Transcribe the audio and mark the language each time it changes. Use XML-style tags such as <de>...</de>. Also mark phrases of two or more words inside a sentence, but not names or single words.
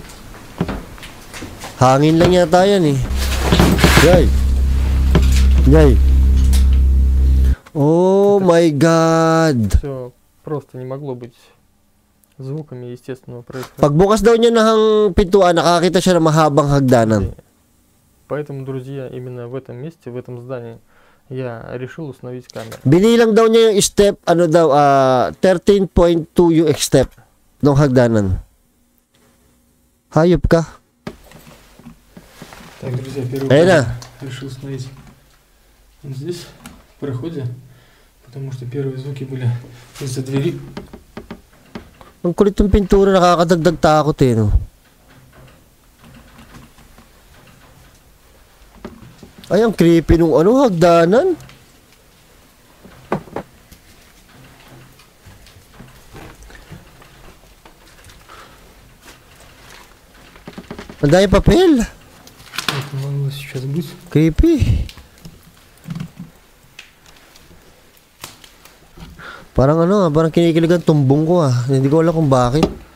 <tl>Hangin lang yata yan eh.</tl> <en>Yay. Yay. Oh my God.</en> <ru>Все просто не могло быть звуками естественного происхождения.</ru> <tl>Pagbukas daw niya ng pintuan, nakakita siya ng mahabang hagdanan.</tl> <ru>Поэтому, друзья, именно в этом месте, в этом здании, я решил установить камеру.</ru> <tl>Binilang daw niya yung step, 13.2 yung step ng hagdanan. Hayop ka.</tl> <ru>Так, друзья, первый решил установить вот здесь, в проходе, потому что первые звуки были из-за двери.</ru> <tl>Ang kulit ng pintura, nakakadagdag takot eh, no? Ay, ang creepy nung hagdanan. Ang dami papel.</tl> <ru>Это могло сейчас быть.</ru> <tl>Creepy. Parang parang kinikilig ang tumbong ko Hindi ko alam kung bakit.</tl>